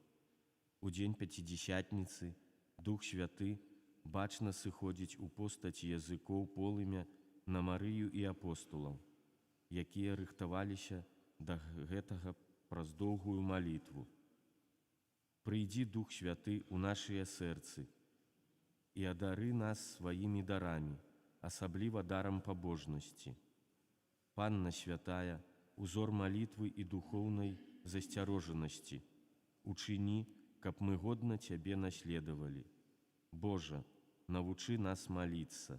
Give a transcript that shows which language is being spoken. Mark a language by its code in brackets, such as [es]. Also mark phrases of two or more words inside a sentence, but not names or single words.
[be] У [ru] день Пятидесятницы [be] Дух Святы бачна сыходзіць у постаці языкоў полымя на Марыю і апостолаў, якія рыхтаваліся да гэтага праз доўгую малітву. Прыйдзі, Дух Святы, у нашыя сэрцы і адары нас сваімі дарамі, асабліва дарам пабожнасці. Панна Святая, узор малітвы і духоўнай засцярожанасці, учыні, каб мы годна Цябе наследавалі. Божа, навучы нас молиться.